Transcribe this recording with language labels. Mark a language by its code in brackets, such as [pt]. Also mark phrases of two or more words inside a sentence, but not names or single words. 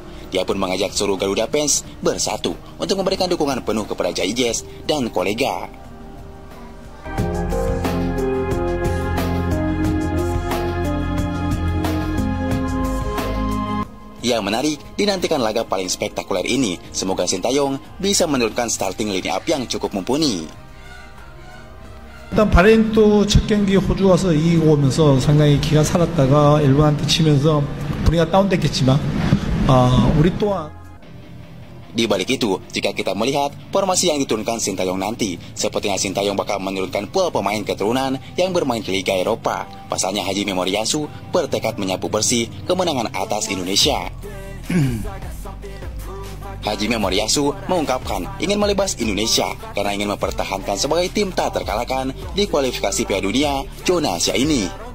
[id] Dia pun mengajak seluruh Garuda fans bersatu untuk memberikan dukungan penuh kepada Jaijes dan kolega. Yang menarik, dinantikan laga paling spektakuler ini. Semoga Sintayong bisa menurunkan [en] starting line up [id] yang cukup mumpuni. [ko] 일단 바레인도 첫 경기 호주 와서 이기고 오면서 상당히 기가 살았다가 일본한테 치면서 분위기가 다운됐겠지만 우리 또한 [id] Di balik itu, jika kita melihat formasi yang diturunkan Sintayong nanti, sepertinya Sintayong bakal menurunkan pool pemain keturunan yang bermain di Liga Eropa. Pasalnya Haji Memoriasu bertekad menyapu bersih kemenangan atas Indonesia. Haji Memoriasu mengungkapkan ingin melibas Indonesia karena ingin mempertahankan sebagai tim tak terkalahkan di kualifikasi Piala Dunia zona Asia ini.